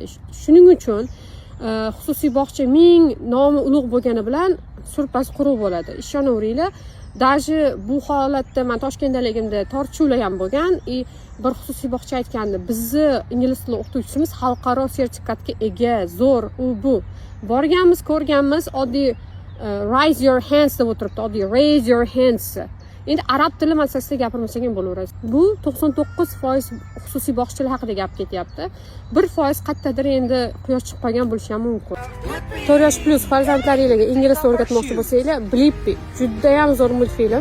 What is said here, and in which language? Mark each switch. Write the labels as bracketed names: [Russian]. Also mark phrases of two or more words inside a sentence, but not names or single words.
[Uzbek] Shuning uchun xususiy bog'cha ming nomi ulug' bo'lgani bilan surpas quruq bo'ladi. Ishonaveringlar, даже bu holatda men Toshkentdaligimda tortishuvlar ham bo'lgan. Bir xususiy bog'cha aytgandi, bizni ingliz tili o'qituvchimiz xalqaro sertifikatga ega, zo'r, u bu. Borganmiz, ko'rganmiz, oddiy [English] raise your hands [Uzbek] deb o'tiribdi, oddiy [English] raise your hands. [Uzbek] Endi arab tili masalasida gapirmasak ham bo'laveradi. Bu 99% xususiy bog'chalar haqida gap ketyapti. 1% qayerdadir endi quyosh chiqib qolgan bo'lishi ham mumkin. 4 yosh plus farzandlaringizga ingliz o'rgatmoqchi bo'lsanglar, Blippi juda ham zo'r multfilm.